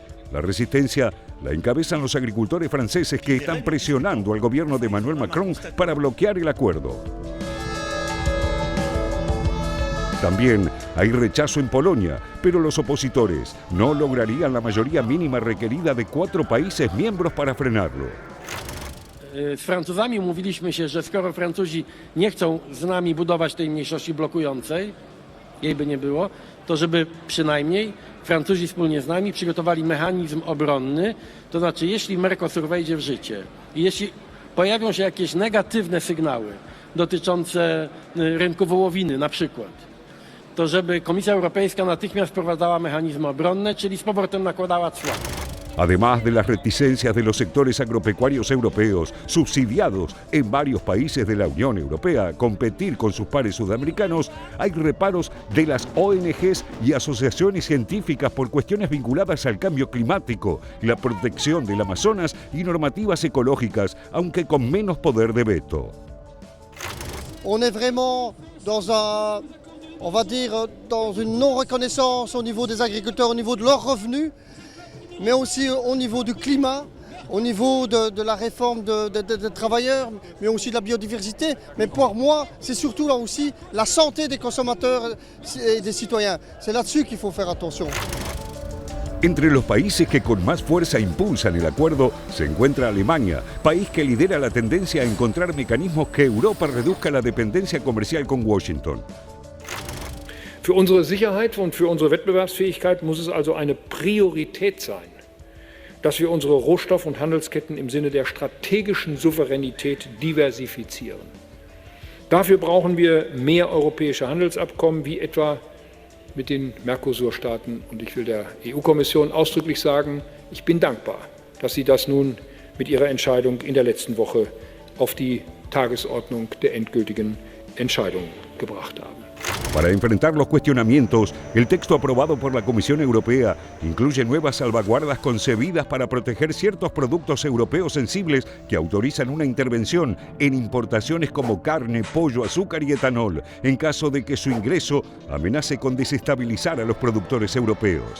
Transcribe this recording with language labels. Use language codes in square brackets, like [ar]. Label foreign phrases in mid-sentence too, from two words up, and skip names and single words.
[es] La resistencia la encabezan los agricultores franceses que están presionando al gobierno de Emmanuel Macron para bloquear el acuerdo. También hay rechazo en Polonia, pero los opositores no lograrían la mayoría mínima requerida de 4 países miembros para frenarlo. [pl] Z Francuzami umówiliśmy się, że skoro Francuzi nie chcą z nami budować tej mniejszości blokującej, jej by nie było, to żeby przynajmniej Francuzi wspólnie z nami przygotowali mechanizm obronny, to znaczy jeśli Mercosur wejdzie w życie i jeśli pojawią się jakieś negatywne sygnały dotyczące rynku wołowiny na przykład, to żeby Komisja Europejska natychmiast wprowadzała mechanizmy obronne, czyli z powrotem nakładała cła. [es] Además de las reticencias de los sectores agropecuarios europeos, subsidiados en varios países de la Unión Europea a competir con sus pares sudamericanos, hay reparos de las ONGs y asociaciones científicas por cuestiones vinculadas al cambio climático, la protección del Amazonas y normativas ecológicas, aunque con menos poder de veto. [fr] On est vraiment dans une non-reconnaissance au niveau des agriculteurs, au niveau de leurs revenus, mais aussi au niveau du climat, au niveau de la réforme des travailleurs, mais aussi de la biodiversité. Mais pour moi, c'est surtout là aussi la santé des consommateurs et des citoyens. C'est là-dessus qu'il faut faire attention. [es] Entre los países que con más fuerza impulsan el acuerdo se encuentra Alemania, país que lidera la tendencia a encontrar mecanismos que Europa reduzca la dependencia comercial con Washington. [de] Für unsere Sicherheit und für unsere Wettbewerbsfähigkeit muss es also eine Priorität sein, dass wir unsere Rohstoff- und Handelsketten im Sinne der strategischen Souveränität diversifizieren. Dafür brauchen wir mehr europäische Handelsabkommen, wie etwa mit den Mercosur-Staaten. Und ich will der EU-Kommission ausdrücklich sagen, ich bin dankbar, dass sie das nun mit ihrer Entscheidung in der letzten Woche auf die Tagesordnung der endgültigen Entscheidung gebracht haben. [es] Para enfrentar los cuestionamientos, el texto aprobado por la Comisión Europea incluye nuevas salvaguardas concebidas para proteger ciertos productos europeos sensibles que autorizan una intervención en importaciones como carne, pollo, azúcar y etanol, en caso de que su ingreso amenace con desestabilizar a los productores europeos.